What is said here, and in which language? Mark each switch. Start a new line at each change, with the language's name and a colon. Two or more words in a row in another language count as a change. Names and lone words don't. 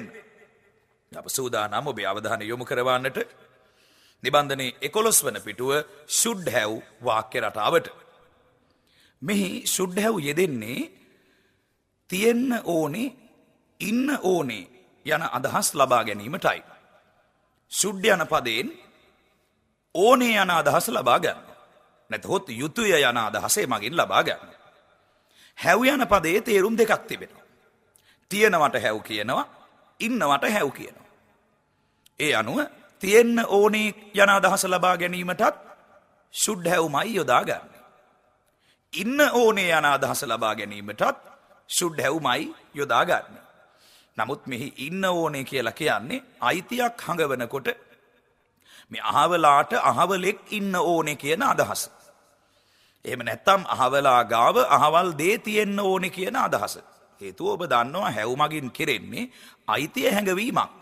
Sinhala: අප සූදානම් ඔබේ අවධානය යොමු කරවන්නට නිබන්ධනයේ 11 වන පිටුව
English: should have
Sinhala: වාක්‍ය රටාවට. මෙහි
English: should have
Sinhala: යෙදෙන්නේ තියෙන්න ඕනේ ඉන්න ඕනේ යන අදහස් ලබා ගැනීමටයි. should යන පදයෙන් ඕනේ යන අදහස ලබා ගන්න. නැත්හොත් යුතුය යන අදහසේ මගින් ලබා ගන්න. have යන පදයේ තේරුම් දෙකක් තිබෙනවා. තියෙනවට have කියනවා, ඉන්නවට have කියනවා. ඒ අනුව තියෙන්න ඕනේ යන අදහස ලබා ගැනීමටත්
English: should have
Sinhala: මයි යොදා ගන්න. ඉන්න ඕනේ යන අදහස ලබා ගැනීමටත්
English: should have
Sinhala: මයි යොදා ගන්න. නමුත් මෙහි ඉන්න ඕනේ කියලා කියන්නේ අයිතියක් හඟවනකොට මේ අහවලාට අහවලෙක් ඉන්න ඕනේ කියන අදහස. එහෙම නැත්නම් අහවලා ගාව අහවල් දේ තියෙන්න ඕනේ කියන අදහස. හේතුව ඔබ දන්නවා හැව් මගින් කෙරෙන්නේ අයිතිය හැඟවීමක්.